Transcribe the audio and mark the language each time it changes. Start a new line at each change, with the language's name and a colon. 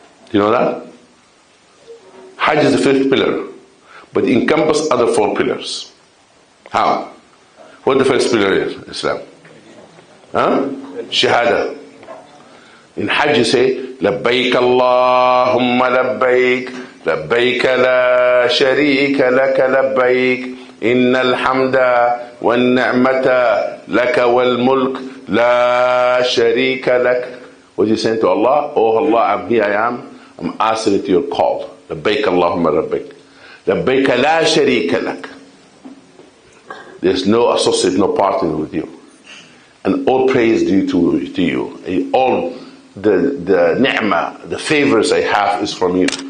English: Do you know that? Hajj is the fifth pillar, but it encompasses other four pillars. How? What the first pillar is? Islam. Shahada. In Hajj you say,
Arabic: لبيك اللهم لبيك لبيك لا شريك لك لبيك إن الحمد والنعمة لك والملك لا شريك لك.
English: What are you saying to Allah? Oh Allah, I'm here, I'm answering to your call.
Arabic: لبيك اللهم لبيك. لبيك لا شريك لك.
English: There's no associate, no partner with you. And all praise due to you. All the ni'mah, the favors I have is from you.